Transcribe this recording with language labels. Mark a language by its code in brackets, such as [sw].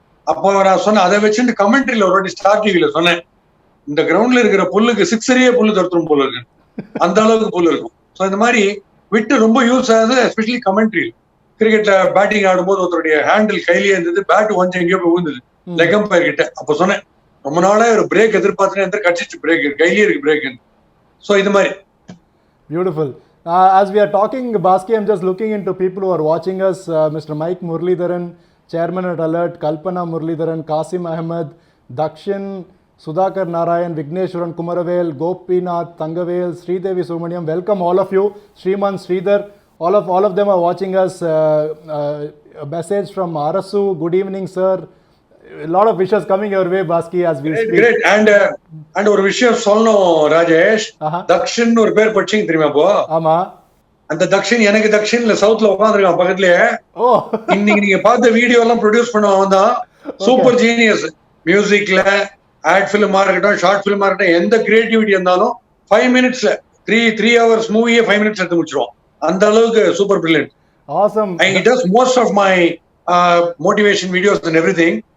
[ta] அப்போ நான் சொன்னேன், அதை வச்சுட்டு கமெண்ட்ரியில ஒரு வாட்டி ஸ்டார் டிவில சொன்னேன், இந்த கிரவுண்ட்ல இருக்கிற புல்லுக்கு 6 புல்லு தடுத்துரும் போல இருக்கு, அந்த அளவுக்கு புல்லு இருக்கும். ஸோ இந்த மாதிரி விட்டு ரொம்ப யூஸ் ஆகுது, எஸ்பெஷலி கமெண்ட்ரி. கிரிக்கெட்ல பேட்டிங் ஆடும்போது ஒருத்தருடைய ஹேண்டில் கையிலேயே இருந்தது, பேட் கொஞ்சம் எங்கேயோ போய் விழுந்தது லெக் அம்பயர் கிட்ட. அப்போ சொன்னேன், ரொம்ப நாளா ஒரு பிரேக் எதிர்பார்த்தேன், கட்சிச்சு பிரேக் கையிலேயே இருக்கு பிரேக். ஸோ இது மாதிரி. Beautiful. [en] As we are talking, Baski, I'm just looking into people who are watching us. Mr. Mike Muralidharan, Chairman at Alert, Kalpana Muralidharan, Qasim Ahmed, Dakshin, Sudhakar Narayan, Vigneshwaran Kumaravel, Gopinath, Tangavel, Sridevi Subramaniam. Welcome all of you. Sriman, Sridhar, all of them are watching us. A message from Arasu. Good evening, sir. A lot of wishes coming your way, Baski, as we speak. Great. [ta] And ஒரு விஷயம் சொல்லணும் ராஜேஷ். தக்ஷன் ஒரு பேர் படிச்சீங்க தெரியுமா போ? ஆமா. அந்த தக்ஷன் எனக்கு தக்ஷன்ல சவுத்ல உட்கார்ந்திருக்கான் பக்கத்துலயே. இன்னைக்கு நீங்க பார்த்த வீடியோ எல்லாம் ப்ரொடியூஸ் பண்ணவன் தான். Super genius. மியூசிக்ல, ஆட் ஃபிலிமா இருக்கட்டும், ஷார்ட் ஃபிலிமா இருக்கட்டும், எந்த கிரியேட்டிவிட்டி இருந்தாலும் 5 minutesல 3 hours மூவியே 5 minutes எடுத்து முடிச்சிருவோம். அந்த அளவுக்கு super brilliant. [en] Awesome. And he does most of my motivation videos and everything.